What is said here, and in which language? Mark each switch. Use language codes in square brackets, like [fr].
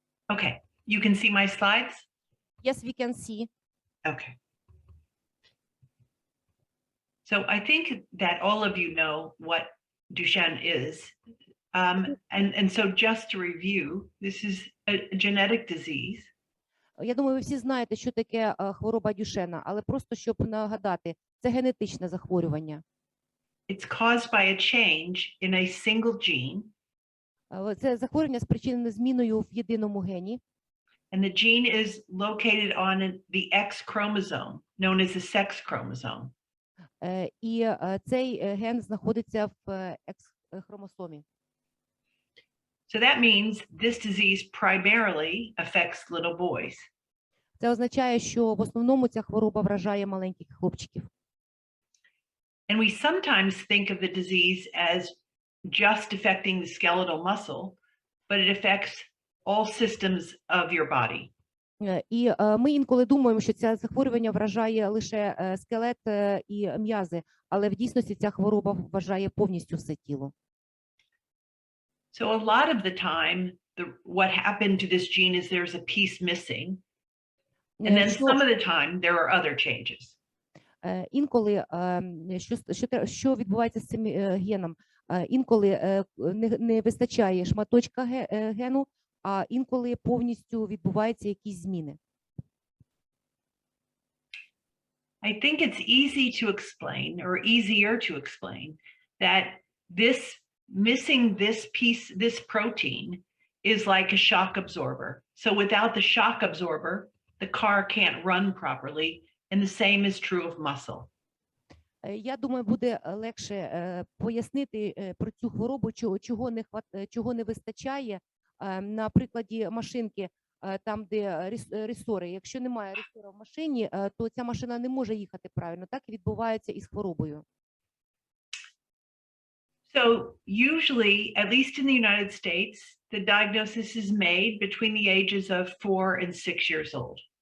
[en] Okay, you can see my slides? Yes, we can see. Okay. So I think that all of you know what Duchenne is. And so just to review, this is a genetic disease. [uk] Я думаю, ви всі знаєте, що таке хвороба Дюшенна, але просто щоб нагадати, це генетичне захворювання. [en] It's caused by a change in a single gene. [uk] Це захворювання спричинене зміною в єдиному гені. [en] And the gene is located on the X chromosome, known as the sex chromosome. [uk] І цей ген знаходиться в X-хромосомі. [en] So that means this disease primarily affects little boys. [uk] Це означає, що в основному ця хвороба вражає маленьких хлопчиків. [en] And we sometimes think of the disease as just affecting the skeletal muscle, but it affects all systems of your body. [uk] І ми інколи думаємо, що це захворювання вражає лише скелет і м'язи, але в дійсності ця хвороба вражає повністю все тіло. [en] So a lot of the time, what happened to this gene is there's a piece missing, and then some of the time there are other changes. [uk] Інколи, що відбувається з цим геном? Інколи не вистачає шматочка гену, а інколи повністю відбуваються якісь зміни. [en] I think it's easy to explain, or easier to explain, that this missing this piece, this protein, is like a shock absorber. So without the shock absorber, the car can't run properly, and the same is true of muscle. [uk] Я думаю, буде легше пояснити про цю хворобу, чого не вистачає на прикладі машинки, там, де ресори. Якщо немає ресора в машині, то ця машина не може їхати правильно. Так і відбувається із хворобою. [en] So usually, at least in the United States, the diagnosis is made between the ages of 4 and 6 years old.